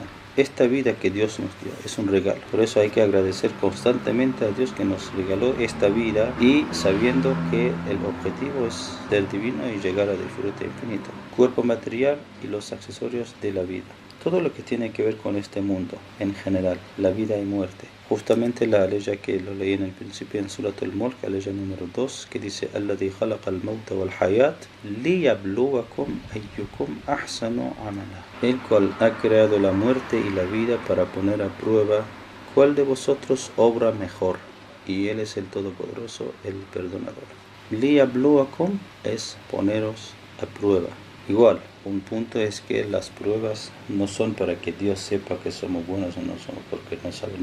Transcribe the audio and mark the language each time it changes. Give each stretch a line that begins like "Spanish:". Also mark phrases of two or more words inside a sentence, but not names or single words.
Spanish: Esta vida que Dios nos dio es un regalo. Por eso hay que agradecer constantemente a Dios que nos regaló esta vida y sabiendo que el objetivo es ser divino y llegar a disfrute infinito. Cuerpo material y los accesorios de la vida. Todo lo que tiene que ver con este mundo en general, la vida y muerte. Justamente la aleya que lo leí en el principio en Surat al-Mulk, aleya número 2, que dice
Arabic: الذي خلق الموت والحياة ليبلوكم أيكم أحسن عملا.
Spanish: El cual ha creado la muerte y la vida para poner a prueba cuál de vosotros obra mejor. Y Él es el Todopoderoso, el Perdonador. Liyabluwakum es poneros a prueba. Igual, un punto es que las pruebas no son para que Dios sepa que somos buenos o no somos, porque no sabe.